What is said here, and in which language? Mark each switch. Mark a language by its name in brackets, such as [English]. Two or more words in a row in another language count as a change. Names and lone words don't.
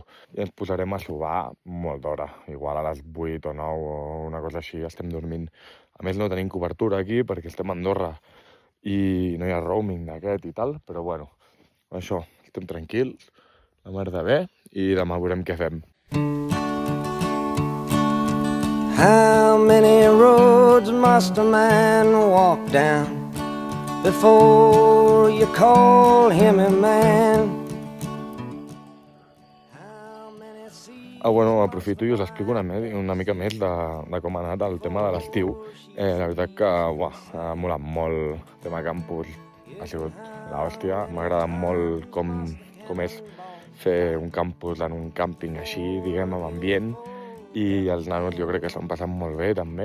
[Catalan] I ens posarem a sobar molt d'hora, igual a les 8 o 9 o una cosa així, estem dormint. A més no tenim cobertura aquí perquè estem a Andorra i no hi ha roaming d'aquest i tal, però bueno, això, estem tranquils, la mar de bé, i demà veurem què fem. [English] How many roads must a man walk down before you call him a man? [Catalan] Bueno, aprofito i us explico una mica més de com ha anat el tema de l'estiu. La veritat que ha molat molt el tema campus, ha sigut l'hòstia. M'ha agradat molt com és fer un campus en un càmping així, diguem, amb ambient, i els nanos jo crec que s'han passat molt bé també.